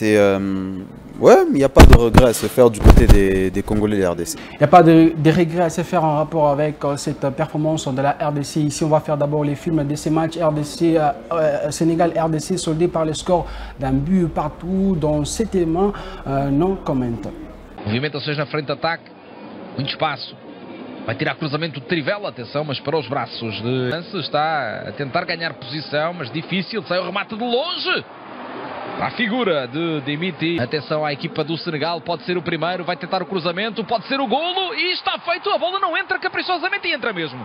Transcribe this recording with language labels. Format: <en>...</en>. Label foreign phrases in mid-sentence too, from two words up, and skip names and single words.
<fr>Ouais, il n'y a pas de regret à se faire du côté des Congolais de la RDC. Il n'y a pas de regrets à se faire en rapport avec cette performance de la RDC. Ici, on va faire d'abord les films de ces matchs Sénégal-RDC soldés par le score d'un but partout dans cet élément non comment.</fr> <pt>Movimentações na frente de ataque, muito espaço. Vai tirar cruzamento de Trivela, atenção, mas para os braços de Lance, está a tentar ganhar posição, mas difícil, sai o remate de longe. Para a figura de Dimiti. Atenção à equipa do Senegal, pode ser o primeiro, vai tentar o cruzamento, pode ser o golo e está feito, a bola não entra caprichosamente e entra mesmo.</pt>